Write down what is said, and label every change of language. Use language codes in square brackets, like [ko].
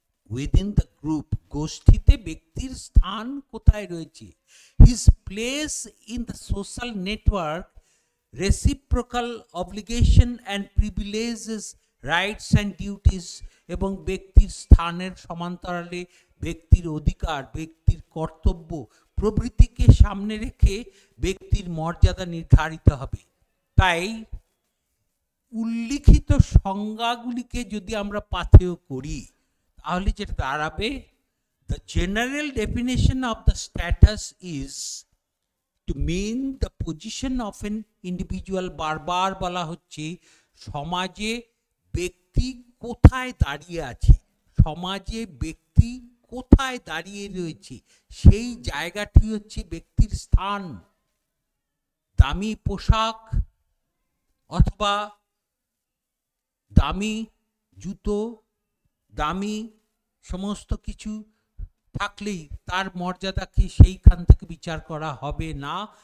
[en] within the group, [bn] গোষ্ঠীতে ব্যক্তির স্থান কোথায় রয়েছে, [en] his place in the social network, reciprocal obligation and privileges, rights and duties, [bn] এবং ব্যক্তির স্থানের সমান্তরালে ব্যক্তির অধিকার, ব্যক্তির কর্তব্য প্রভৃতিকে সামনে রেখে ব্যক্তির মর্যাদা নির্ধারিত হবে। তাই উল্লিখিত সংজ্ঞাগুলিকে যদি আমরা পাথেয় করি, তাহলে যেটা দাঁড়াবে, [en] the general definition of the status is to mean the position of an individual। [bn] বারবার বলা হচ্ছে সমাজে ব্যক্তি কোথায় দাঁড়িয়ে আছে, সমাজে ব্যক্তি কোথায় দাঁড়িয়ে রয়েছে, সেই জায়গাটি হচ্ছে ব্যক্তির স্থান। দামি পোশাক অথবা দামি জুতো, দামি সমস্ত কিছু থাকলেই তার মর্যাদাকে সেইখান থেকে বিচার করা হবে না।